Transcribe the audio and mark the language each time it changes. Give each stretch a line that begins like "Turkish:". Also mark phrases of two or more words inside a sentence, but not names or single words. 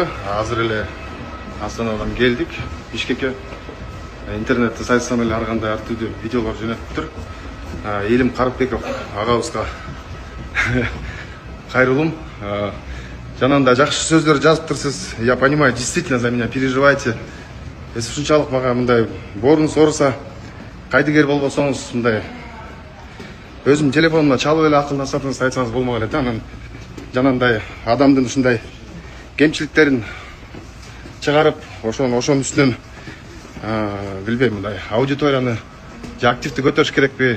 Kyrgyz: Азыр эле Астанадан келдик. Бишкекке интернетте сайтынан эле ар кандай ар түрдүү видеолор жөнөтүп тур. Элим Карыпбеков агабызга кайрылым. Жанагындай жакшы сөздөр жазыптырсыз.
Russian: Я понимаю, действительно за меня переживаете.
Kyrgyz: Если ушунчалык мага мындай борунуз ооруса, кайдыгер болбосоңуз мындай өзүм телефонумда чалып эле акылдасатыңызды айтсаңыз болмок эле да. Анан жанагындай адамдын ушундай кемчиликтерин чыгарып, ошонун үстүнөн билбейм, мындай аудиторияны же активди көтөрүш керекпи?